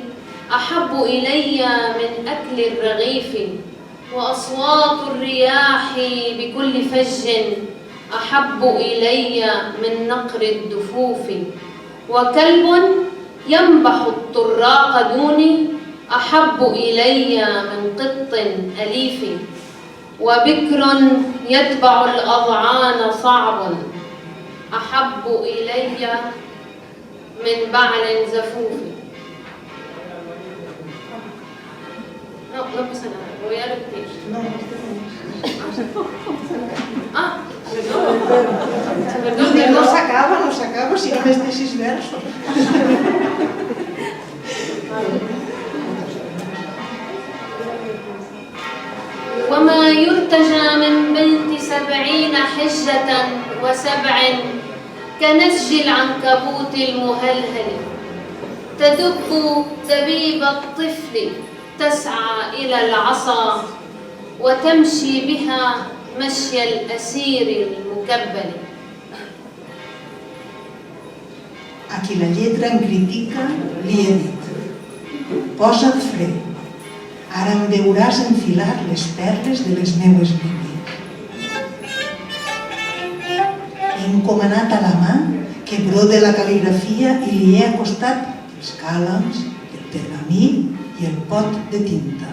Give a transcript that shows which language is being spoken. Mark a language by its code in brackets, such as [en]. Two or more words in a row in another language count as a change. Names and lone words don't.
[ar] أحب إلي من أكل الرغيف وأصوات الرياح بكل فج أحب إلي من نقر الدفوف وكلب ينبح الطراق دوني أحب إلي من قط أليف وبكر يتبع الأضعان صعب أحب إلي من بعل زفوف. [es] No pasa nada, voy a repetir. Perdón. [ca] No s'acaba, si només té 6 versos. [ar] وما يرتجى من بنت 70 حجة و7 كنسج العنكبوت المهلهل تدب دبيب الطفل تسعى إلى العصا وتمشي بها مشي الأسير المكبل. [ca] A qui la lletra em critica, li he dit: posa't fre, ara em veuràs enfilar les perles de les meues línies. He encomanat a la mà que brode la cal·ligrafia i li he acostat els càlams, el pergamí i el pot de tinta.